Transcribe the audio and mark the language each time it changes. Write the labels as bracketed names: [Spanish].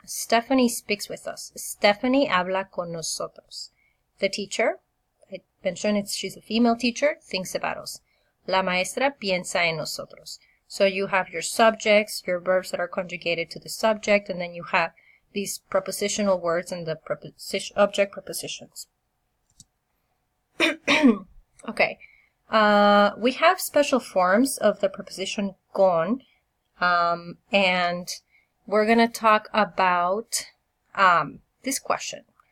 [English] Stephanie speaks with us. [Spanish] Stephanie habla con nosotros. [English] The teacher, I mentioned she's a female teacher, thinks about us. [Spanish] La maestra piensa en nosotros. [English] So you have your subjects, your verbs that are conjugated to the subject, and then you have these prepositional words and the object prepositions. Okay. We have special forms of the preposition con, and we're going to talk about this question.